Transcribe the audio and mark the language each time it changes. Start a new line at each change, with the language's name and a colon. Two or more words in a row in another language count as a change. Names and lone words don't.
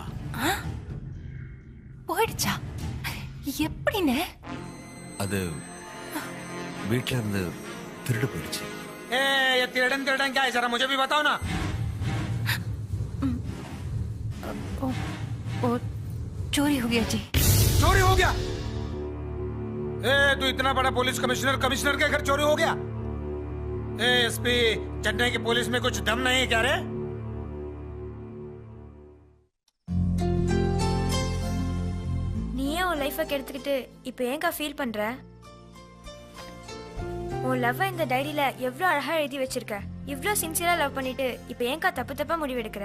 Tamil: போயிடுச்சா? எப்படின்னு? அது வீட்ல இருந்து திருடு போயிடுச்சு.
Hindi: ये तिरडन तिरडन क्या है, जरा मुझे भी बताओ ना. ओ, चोरी हो गया जी. चोरी हो गया? तू इतना बड़ा
English: police commissioner
Hindi: के घर चोरी हो गया? एसपी चेन्नई की पुलिस में कुछ दम नहीं है क्या रे?
Tamil: நீயே உன் லைஃபை கெடுத்துக்கிட்டு இப்போ ஏங்கா ஃபீல் பண்ற? உன் லவ் இந்த டைரியில எவ்வளவு அழகா எழுதி வச்சிருக்க. இவ்ளோ
English: sincereஆ love
Tamil: பண்ணிட்டு இப்போ ஏங்கா தப்பா முடிவு எடுக்கிற?